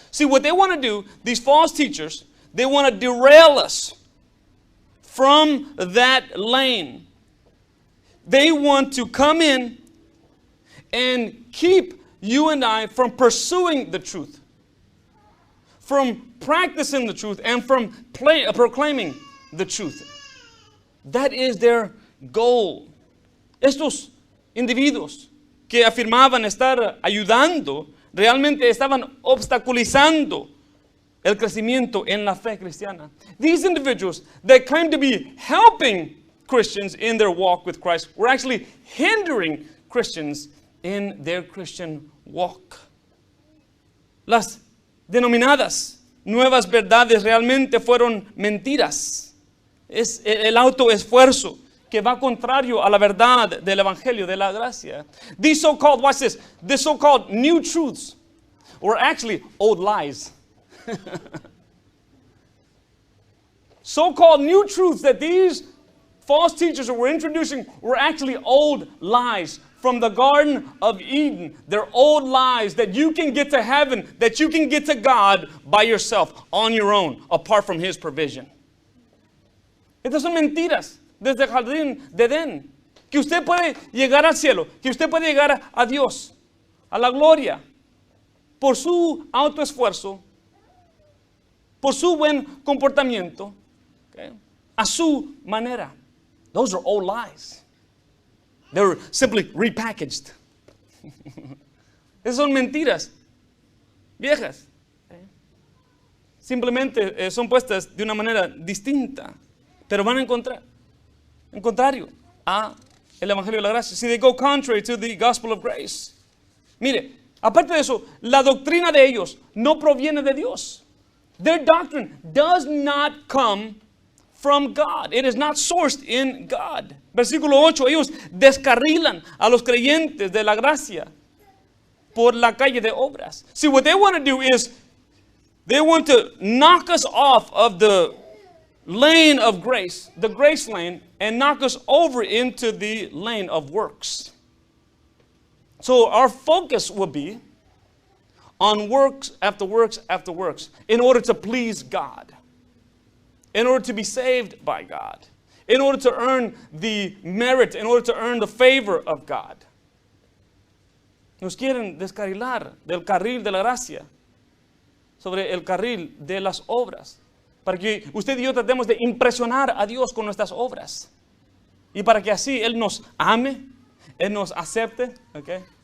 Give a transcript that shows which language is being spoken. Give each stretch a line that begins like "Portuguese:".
English: See, what they want to do, these false teachers, they want to derail us from that lane. They want to come in and keep you and I from pursuing the truth, from practicing the truth, and from proclaiming the truth. That is their goal.
Spanish: Estos individuos que afirmaban estar ayudando, realmente estaban obstaculizando el crecimiento en la fe cristiana.
English: These individuals that claim to be helping Christians in their walk with Christ were actually hindering Christians in their Christian walk.
Spanish: Las denominadas nuevas verdades realmente fueron mentiras. Es el autoesfuerzo que va contrario a la verdad del evangelio de la gracia.
English: These so-called, watch this, the so-called new truths were actually old lies. So-called new truths that these false teachers were introducing were actually old lies from the Garden of Eden. They're old lies that you can get to heaven, that you can get to God by yourself, on your own, apart from His provision.
Spanish: Estas son mentiras desde el jardín de Edén. Que usted puede llegar al cielo, que usted puede llegar a Dios, a la gloria, por su autoesfuerzo, por su buen comportamiento, okay, a su manera.
English: Those are old lies. They were simply repackaged.
Spanish: Esas son mentiras viejas. Okay. Simplemente son puestas de una manera distinta, pero van a encontrar en contrario a el evangelio de la gracia.
English: See, they go contrary to the gospel of grace.
Spanish: Mire, aparte de eso, la doctrina de ellos no proviene de Dios.
English: Their doctrine does not come from God. It is not sourced in God.
Spanish: Versículo 8, ellos descarrilan a los creyentes de la gracia por la calle de obras.
English: See, what they want to do is they want to knock us off of the lane of grace, the grace lane, and knock us over into the lane of works. So our focus will be on works after works after works in order to please God. in order to be saved by God, in order to earn the merit, in order to earn the favor of God.
Spanish: Nos quieren descarrilar del carril de la gracia sobre el carril de las obras, para que usted y yo tratemos de impresionar a Dios con nuestras obras, y para que así Él nos ame, Él nos acepte, ¿okay?